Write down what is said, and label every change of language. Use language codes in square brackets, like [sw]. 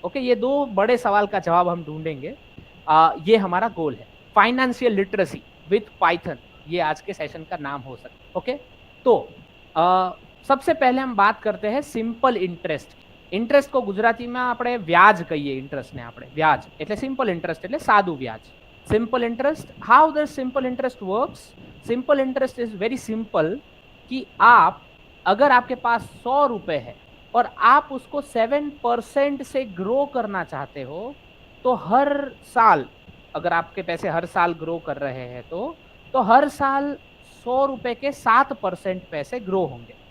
[hi] Okay, ये दो बड़े सवाल का जवाब हम ढूंढेंगे। ये हमारा गोल है। फाइनेंशियल लिटरेसी विथ पाइथन, ये आज के सेशन का नाम हो सकता है। ओके, तो सबसे पहले हम बात करते हैं सिंपल इंटरेस्ट। इंटरेस्ट को गुजराती में આપણે વ્યાજ કહીએ। [gu] ઇન્ટરેસ્ટને આપણે વ્યાજ એટલે સિમ્પલ ઇન્ટરેસ્ટ એટલે સાદું વ્યાજ। [en] Simple interest, how the simple interest works? [hi] Simple interest is very simple कि आप अगर आपके पास 100 रुपए है और आप उसको 7% से ग्रो करना चाहते हो तो हर साल, अगर आपके पैसे हर साल ग्रो कर रहे हैं तो हर साल 100 रुपए के 7% पैसे ग्रो होंगे।